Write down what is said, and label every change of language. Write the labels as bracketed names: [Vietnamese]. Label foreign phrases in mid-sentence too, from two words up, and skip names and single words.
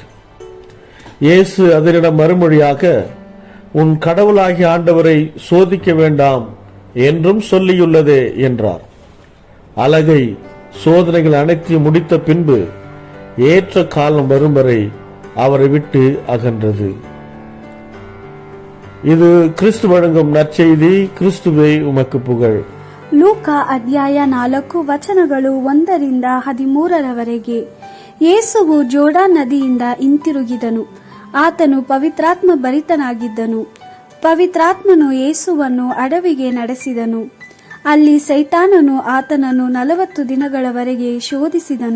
[Tamil] இயேசு அதனிடம் மறுமொழியாக, உன் கடவுளாகிய ஆண்டவரை சோதிக்க வேண்டாம் என்றும் சொல்லியுள்ளதே என்றார். அலகை சோதனைகள் அனைத்தையும் முடித்த பின்பு ஏற்ற காலம் வரும் வரை அவரை விட்டு அகன்றது. இது கிறிஸ்து வழங்கும் நற்செய்தி. கிறிஸ்துவே உமக்கு புகழ். [Kannada] ಲೂಕಾ ಅಧ್ಯಾಯ 4 ವಚನಗಳು 1-13. ಯೇಸುವು ಜೋರ್ಡಾನ್ ನದಿಯಿಂದ ಹಿಂತಿರುಗಿದನು. ಆತನು ಪವಿತ್ರಾತ್ಮ ಭರಿತನಾಗಿದ್ದನು. ಪವಿತ್ರಾತ್ಮನು ಯೇಸುವನ್ನು ಅಡವಿಗೆ ನಡೆಸಿದನು. ಅಲ್ಲಿ ಸೈತಾನನು ಆತನನ್ನು 40 ದಿನಗಳವರೆಗೆ ಶೋಧಿಸಿದನು.